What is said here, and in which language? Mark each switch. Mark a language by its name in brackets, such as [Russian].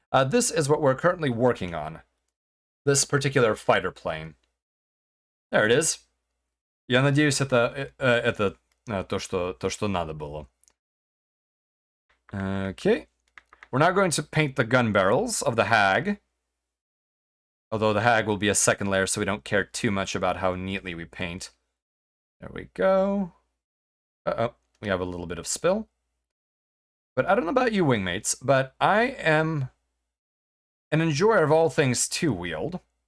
[English] This is what we're currently working on. This particular fighter plane. There it is. [Russian] Я надеюсь, это то, что надо было. [English] Okay. We're now going to paint the gun barrels of the Hag. Although the Hag will be a second layer, so we don't care too much about how neatly we paint. There we go. Uh-oh. We have a little bit of spill. But I don't know about you, wingmates, but I am an enjoyer of all things two-wheeled.